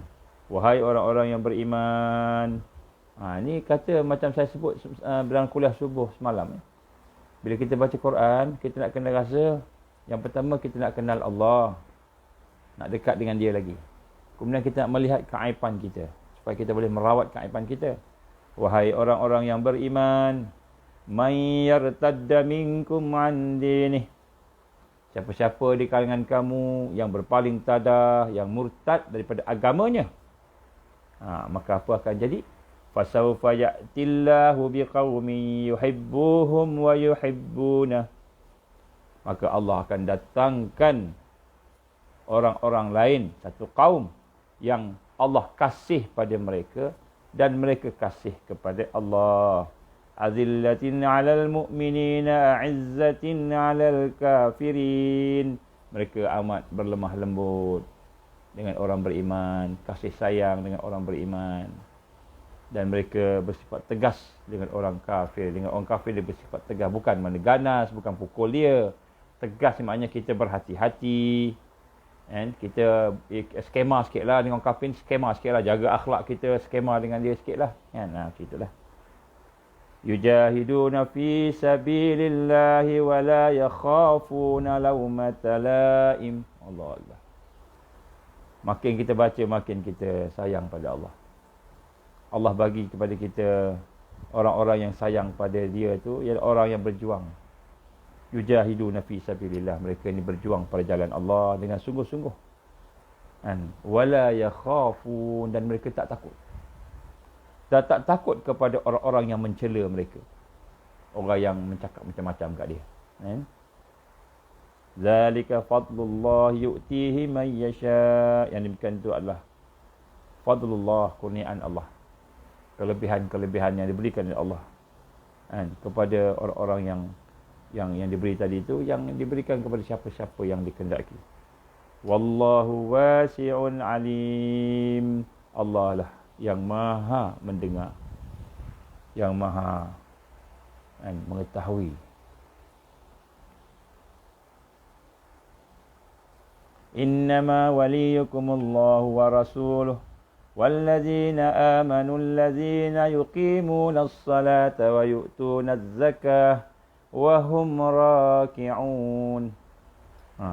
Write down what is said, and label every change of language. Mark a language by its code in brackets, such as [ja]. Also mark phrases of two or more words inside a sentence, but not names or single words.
[ms] Wahai orang-orang yang beriman. Ini kata macam saya sebut dalam kuliah subuh semalam. Bila kita baca Quran, kita nak kena rasa, yang pertama kita nak kenal Allah. Nak dekat dengan dia lagi. Kemudian kita nak melihat keaiban kita, supaya kita boleh merawat keaiban kita. Wahai orang-orang yang beriman, [ar] من يرتد منكم عن دينه. [ms] Siapa-siapa di kalangan kamu yang berpaling tadah, yang murtad daripada agamanya, maka apa akan jadi? [ar] فسوف يأتي الله بقوم يحبهم ويحبونه. [ms] Maka Allah akan datangkan orang-orang lain, satu kaum yang Allah kasih pada mereka dan mereka kasih kepada Allah. [ar] أذلة على المؤمنين، أعزة على الكافرين. [ms] Mereka amat berlemah lembut dengan orang beriman, kasih sayang dengan orang beriman. Dan mereka bersifat tegas dengan orang kafir. Dengan orang kafir dia bersifat tegas, bukan mana ganas, bukan pukul dia. Tegas maknanya kita berhati-hati. Kita skema sikit lah dengan orang kafir, skema sikit lah. Jaga akhlak kita, skema dengan dia sikit lah. Gitulah. [ar] يجاهدون في سبيل الله ولا يخافون لومة لائم. [ms] Allah. Makin kita baca, makin kita sayang pada Allah. Allah bagi kepada kita orang-orang yang sayang pada dia tu, ialah orang yang berjuang. [ar] يجاهدون في سبيل الله. [ms] Mereka ni berjuang pada jalan Allah dengan sungguh-sungguh. [ar] ولا يخافون, [ms] dan mereka tak takut. Dan tak takut kepada orang-orang yang mencela mereka. Orang yang mencakap macam-macam kat dia. [ar] ذلك فضل الله يؤتيه من يشاء'. [ms] Yang demikian itu adalah fadlullah, kurniaan Allah. Kelebihan-kelebihan yang diberikan oleh Allah. Kepada orang-orang yang diberi tadi itu, yang diberikan kepada siapa-siapa yang dikehendaki. [ar] والله واسع عليم. [ms] Allah lah yang maha mendengar, yang maha mengetahui. [ar] إنما وليكم الله ورسوله والذين آمنوا الذين يقيمون الصلاة ويؤتون الزكاة وهم راكعون.